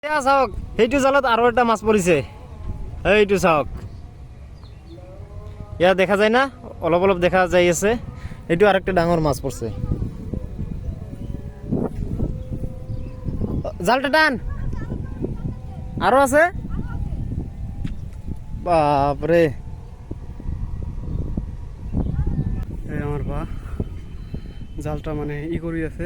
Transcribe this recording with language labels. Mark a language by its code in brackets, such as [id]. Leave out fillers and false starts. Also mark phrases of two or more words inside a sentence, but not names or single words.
[as] চাওক সেইটো জালত আৰু এটা মাছ পৰিছে। এইটো চাওক, ইয়াত দেখা যায় না, অলপ অলপ দেখা যাই আছে। [bn] এইটো আর একটা ডাঙৰ মাছ পড়ছে। জালটা টান, আরো আছে। বাপরে, আমার বা জালটা মানে ই করি আছে